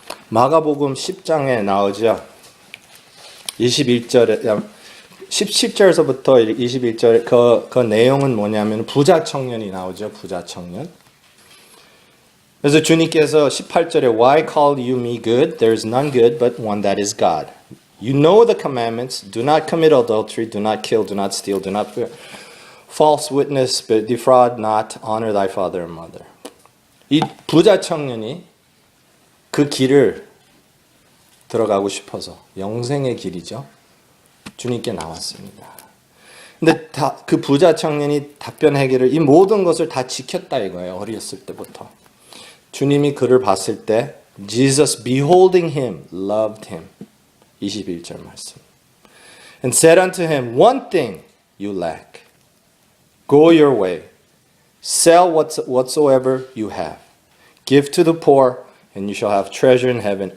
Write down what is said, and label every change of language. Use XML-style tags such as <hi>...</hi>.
<ko>마가복음 10장에 나오죠. 21절에 17절에서부터 21절 그 내용은 뭐냐면 부자 청년이 나오죠. 부자 청년. 그래서 주님께서 18절에</ko> <en>Why call you me good? There is none good but one that is God. You know the commandments. Do not commit adultery. Do not kill. Do not steal. Do not bear false witness. But defraud not. Honor thy father and mother.</en> <ko>이 부자 청년이 그 길을 들어가고 싶어서 영생의 길이죠. 주님께 나왔습니다. 근데 그 부자 청년이 답변하기를 이 모든 것을 다 지켰다 이거예요. 어렸을 때부터. 주님이 그를 봤을 때</ko> <en>Jesus beholding him loved him.</en> <ko>21절 말씀.</ko> <en>And said unto him, One thing you lack. Go your way. Sell whatsoever you have. Give to the poor, and you shall have treasure in heaven.</en>